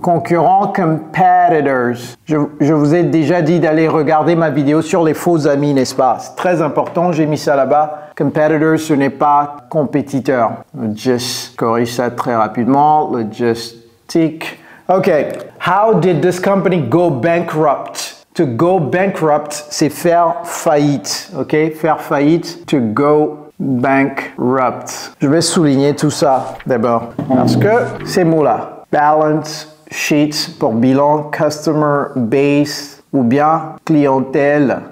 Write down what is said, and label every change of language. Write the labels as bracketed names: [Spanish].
[French] Concurrents, competitors. Je vous ai déjà dit d'aller regarder ma vidéo sur les faux amis, n'est-ce pas? C'est très important, j'ai mis ça là-bas. Competitors, ce n'est pas compétiteur. Just corrige ça très rapidement. Logistique. OK. [English] How did this company go bankrupt? To go bankrupt, [French] c'est faire faillite. OK? Faire faillite. [English] To go bankrupt. [French] Je vais souligner tout ça d'abord parce que ces mots-là. [English] Balance sheet [French] pour bilan, [English] customer base [French] ou bien clientèle.